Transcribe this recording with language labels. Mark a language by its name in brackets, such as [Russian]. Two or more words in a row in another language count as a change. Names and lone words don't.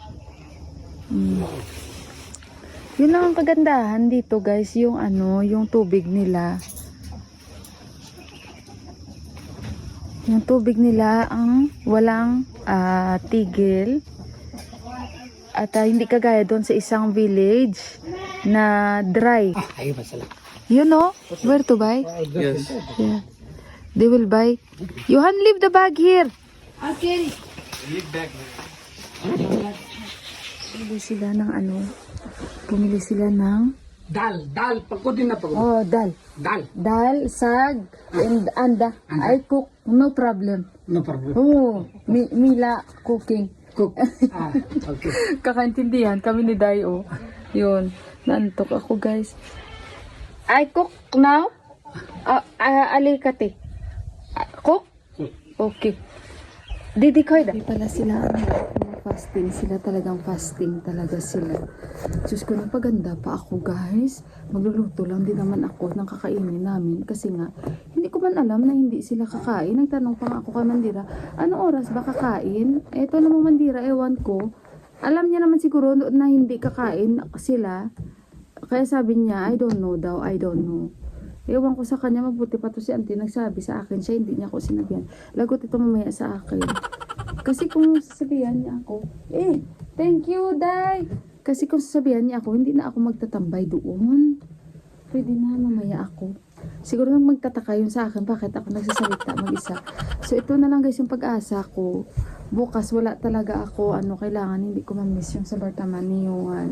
[Filipino] Yun lang ang kagandahan dito, guys. Yung ano, yung tubig nila. Yung tubig nila ang walang tigil. At hindi kagaya doon sa isang village na dry. [English] You know where to buy? Yes. Yeah. They will buy. Johan, leave the bag here. [Filipino] Bumili sila ng ano? Bumili sila ng Dal, pagkodin na pagod. [Hindi] oh, dal. Dal, Dal, sag, [English] and anda. I cook, no problem. no problem. Oh, Mila cooking. Cook. Okay. [Filipino] Kakaintindihan kami ni Dayo. Yun, naantok ako, guys. [English] I cook now. Alikate. Cook? [Filipino] Okay. Didi koy da. Di pala sila fasting. Sila talagang fasting talaga sila. Diyos ko, napaganda pa ako, guys. Magluluto lang din naman ako ng kakainin namin. Kasi nga, hindi ko man alam na hindi sila kakain. Nagtanong pa nga ako kay Mandira, anong oras ba kakain? Eto namang Mandira, ewan ko. Alam niya naman siguro na hindi kakain sila. Kaya sabi niya, [English] I don't know daw, I don't know. [Filipino] Ewan ko sa kanya, mabuti pa to si auntie nagsabi sa akin. Siya hindi niya ako sinabihan. Lagot ito mamaya sa akin. Kasi kung sasabihan niya ako, [English] thank you, Day. [Filipino] Kasi kung sasabihan niya ako, hindi na ako magtatambay doon. Pwede na, mamaya ako. Siguro nang magtataka yun sa akin, bakit ako nagsasalita mag-isa. So, ito na lang guys yung pag-asa ko. Bukas, wala talaga ako, kailangan, hindi ko ma-miss yung sa Bartaman ni Yuan.